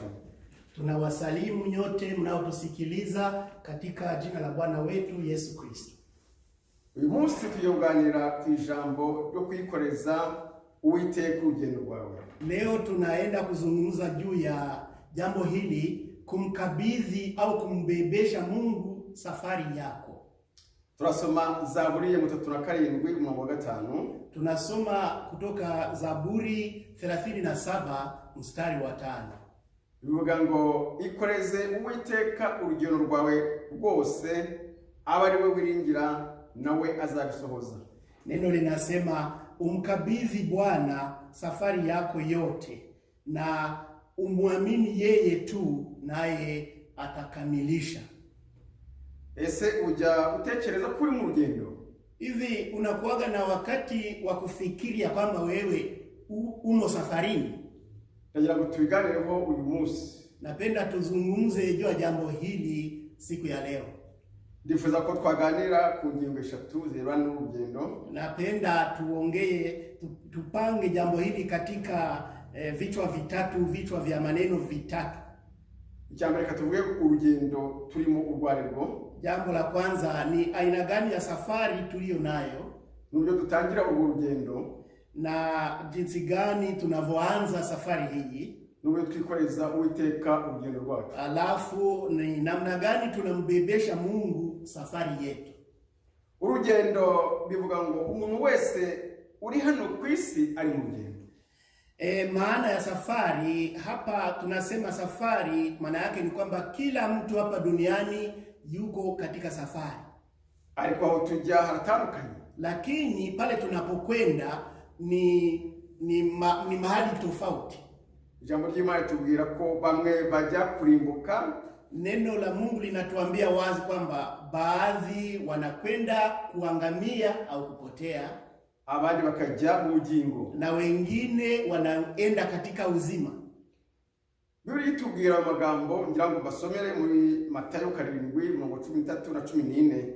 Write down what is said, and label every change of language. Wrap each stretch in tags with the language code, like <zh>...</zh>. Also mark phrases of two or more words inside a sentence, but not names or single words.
<sw>Tunawasalimu nyote mnaotusikiliza katika jina la Bwana wetu Yesu Kristo.</sw> <rw>Uyu munsi tuyoganira ku ijambo ryo kwikoreza Uwiteka urugendo rwawe.</rw> <sw>Leo tunaenda kuzungumza juu ya jambo hili, kumkabidhi au kumbebesha Mungu safari yako.</sw> <rw>Turasoma Zaburi ya 37:5.</rw> <sw>Tunasoma kutoka Zaburi 37 mstari wa 5.</sw> <rw>Bivuga ngo ikoreze Uwiteka urugendo rwawe rwose, aba ari we wiringira nawe azabisohoza.</rw> <sw>Neno linasema umkabidhi Bwana safari yako yote na umwamini yeye tu, naye atakamilisha.</sw> <rw>Ese ujya utekereza kuri mu rugendo?</rw> <sw>Hivi unakuaga na wakati wa kufikiria kwamba wewe umo safarini?</sw> <rw>Ndagira ngo tubiganireho uyu munsi.</rw> <sw>Napenda tuzungumze juu ya jambo hili siku ya leo.</sw> <rw>Ndifuza ko twaganira ku ngingo 3 zirebana n'urugendo.</rw> <sw>Napenda tupange jambo hili katika vichwa vya maneno vitatu.</sw> <rw>Icyambere katuvuge urugendo turimo urwarerwo.</rw> <sw>Jambo la kwanza ni aina gani ya safari tuliyo nayo,</sw> <rw>nubyo dutangira urwo rugendo,</rw> <sw>na jinsi gani tunavyoanza safari hii,</sw> <rw>nubyo twikoreza Uwiteka urugendo rwacu.</rw> <sw>Alafu ni namna gani tunambebesha Mungu safari yetu.</sw> <rw>Urugendo bivuga ngo umuntu wese uri hano ku isi ari mu rugendo.</rw> <sw>Maana ya safari hapa, tunasema safari maana yake ni kwamba kila mtu hapa duniani yuko katika safari.</sw> <rw>Ariko aho tujya haratandukanye,</rw> <sw>lakini pale tunapokwenda ni mahali tofauti.</sw> <rw>Jambo ry'Imana tubwira ko bamwe bajya kurimbuka.</rw> <sw>Neno la Mungu linatuambia wazi kwamba baadhi wanakwenda kuangamia au kupotea,</sw> <rw>abandi bakajya mu bugingo,</rw> <sw>na wengine wanaenda katika uzima.</sw> <rw>Biblia itubwira amagambo ngira ngo basomere muri Matayo 7:13-14.</rw>